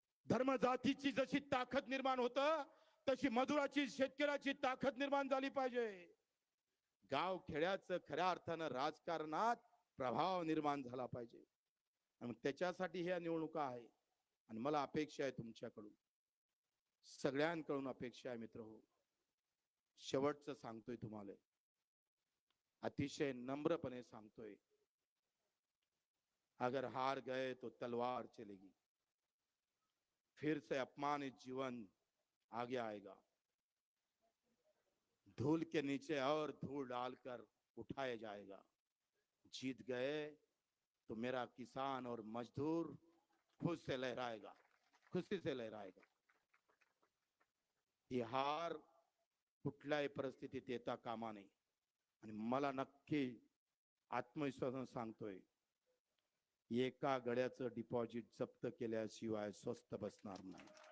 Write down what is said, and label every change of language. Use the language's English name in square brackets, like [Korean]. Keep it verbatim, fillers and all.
[Marathi] धर्म जातीची जशी ताकद निर्माण होतं तशी मजुराची, शेतकऱ्याची ताकद निर्माण झाली पाहिजे. गाव खेड्याचं खऱ्या अर्थानं राजकारणात प्रभाव निर्माण झाला पाहिजे. आणि त्याच्यासाठी ह्या निवडणुका आहे. आणि मला अपेक्षा आहे तुमच्याकडून, सगळ्यांकडून अपेक्षा आहे मित्र हो. शेवटचं सांगतोय तुम्हाला, अतिशय नम्रपणे सांगतोय, [Hindi] अगर हार गए तो तलवार चलेगी, फिर से अपमानित जीवन आगे आएगा, धूल के नीचे और धूल डालकर उठाया जाएगा. जीत गए तो मेरा किसान और मजदूर खुश से लहराएगा, खुशी से लहराएगा. [Marathi] ही हार कुठल्याही परिस्थितीत येता कामा नये. आणि मला नक्की आत्मविश्वासानं सांगतोय, एका गड्याचं डिपॉझिट जप्त केल्याशिवाय स्वस्त बसणार नाही.